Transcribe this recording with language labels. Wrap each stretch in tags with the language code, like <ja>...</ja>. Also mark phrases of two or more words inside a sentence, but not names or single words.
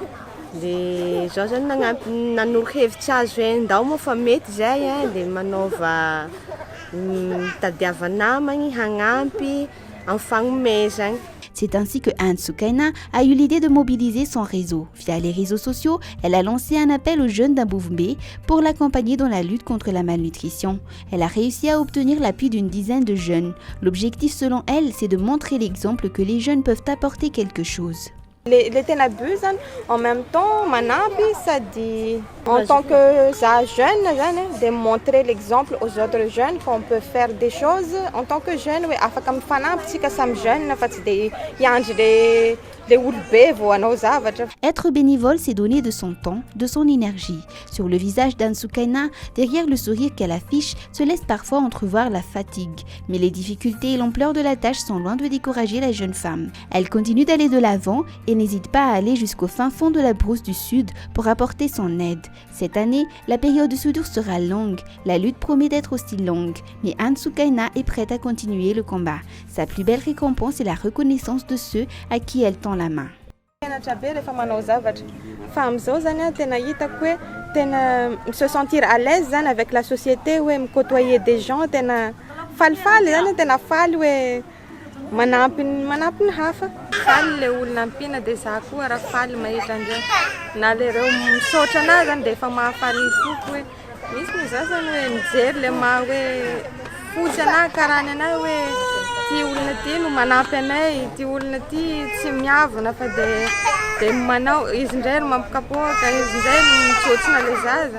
<mg>Le zao zany nanoro-hevitsy azy hoe ndao moa fa mety zay le manaova mitadiava namagny hagnampy amin'ny fagnomezagny.</mg> <fr>C'est ainsi que Anne Soukaina a eu l'idée de mobiliser son réseau. Via les réseaux sociaux, elle a lancé un appel aux jeunes d'Ambouvmbé pour l'accompagner dans la lutte contre la malnutrition. Elle a réussi à obtenir l'appui d'une dizaine de jeunes. L'objectif selon elle, c'est de montrer l'exemple que les jeunes peuvent apporter quelque chose. Le tena but zany en même temps manampy sady en tant que za jeune zany de montrer l'exemple aux autres jeunes qu'on peut faire des choses en tant que jeune hoe afaka mifanampy tsika samy jeune fa tsy de hiandry le olobe vao hanao zavatra. Être bénévole, c'est donner de son temps, de son énergie. Sur le visage d'Anne Soukaina, derrière le sourire qu'elle affiche, se laisse parfois entrevoir la fatigue. Mais les difficultés et l'ampleur de la tâche sont loin de décourager la jeune femme. Elle continue d'aller de l'avant et n'hésite pas à aller jusqu'au fin fond de la brousse du Sud pour apporter son aide. Cette année, la période de soudure sera longue. La lutte promet d'être aussi longue. Mais Anne Soukaina est prête à continuer le combat. Sa plus belle récompense est la reconnaissance de ceux à qui elle tend la main.</fr> <mg>Mianatra be rehefa manao zavatra fa am'izao zany tena hitako hoe tena</mg> <fr>se sentir à l'aise</fr> <mg>zany</mg> <fr>avec la société</fr> <mg>hoe micôtoyer</mg> <fr>des gens</fr> <mg>tena falifaly zany tena faly hoe manampy ny hafa. Faly le olona ampiana dia za koa raha faly mahita andreo na le reo misaotra anazy zany dia efa mahafaly ny foko hoe misy ny za zany hoe mijery le maha hoe fotsy anahy karany anahy hoe ty olona ty no manampy anay, ty olona ty tsy miavana fa de manao izy indray no mampikapoaka, izy indray no mitsotsina le zaza.</mg>